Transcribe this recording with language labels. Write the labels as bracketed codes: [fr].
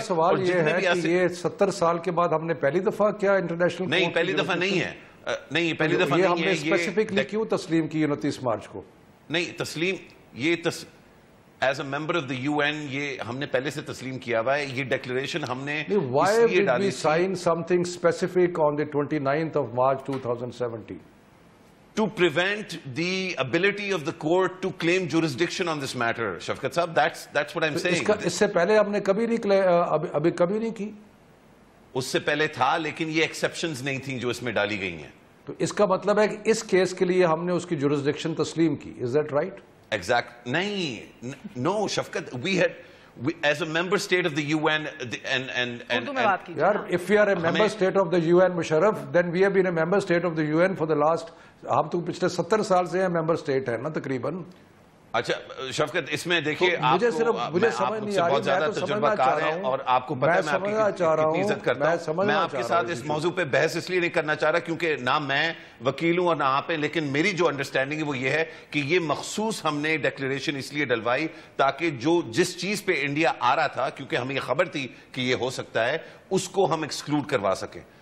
[ur] میرا سوال یہ ہے کہ یہ 70 سال کے بعد ہم نے پہلی دفعہ کیا انٹرنیشنل, نہیں پہلی دفعہ نہیں ہے, نہیں پہلی دفعہ نہیں ہے. ہم نے اسپیسیفکلی کیوں تسلیم کی 29 مارچ کو؟ نہیں تسلیم, یہ as a member of the you N یہ ہم نے پہلے سے تسلیم کیا ہوا ہے. یہ ڈیکلیریشن ہم نے [en] Why did we sign something specific on the 29th of March 2017? To prevent the ability of the court to claim jurisdiction on this matter, Shafqat Sahab, that's what I'm saying. [ur] اس سے پہلے ہم نے کبھی نہیں, ابھی کبھی نہیں کی. اس سے پہلے تھا لیکن یہ ایکسیپشنز نہیں تھیں جو اس میں ڈالی گئی ہیں. تو اس کا مطلب ہے کہ اس کیس کے لیے ہم نے اس کی جورسڈکشن تسلیم کی. [en] Is that right? Exact. نہیں, no, Shafqat, we had, as a member state of the UN, and if we are a member state of the UN, Musharraf, then we have been a member state of the UN for the last, [ur] ہم تو پچھلے 70 سال سے ہیں [en] member state [ur] ہے نا تقریباً. اچھا شفقت, اس میں دیکھیے مجھے سمجھ نہیں آ رہی, بہت زیادہ تجربہ کار ہیں اور آپ کو پتہ ہے میں آپ کی کتنی عزت کرتا ہوں. میں آپ کے ساتھ اس موضوع پہ بحث اس لیے نہیں کرنا چاہ رہا کیونکہ نہ میں وکیل ہوں اور نہ آپ ہیں, لیکن میری جو انڈرسٹینڈنگ ہے وہ یہ ہے کہ یہ مخصوص ہم نے ڈیکلیریشن اس لیے ڈلوائی تاکہ جس چیز پہ انڈیا آ رہا تھا, کیونکہ ہمیں یہ خبر تھی کہ یہ ہو سکتا ہے, اس کو ہم ایکسکلوڈ کروا سکیں.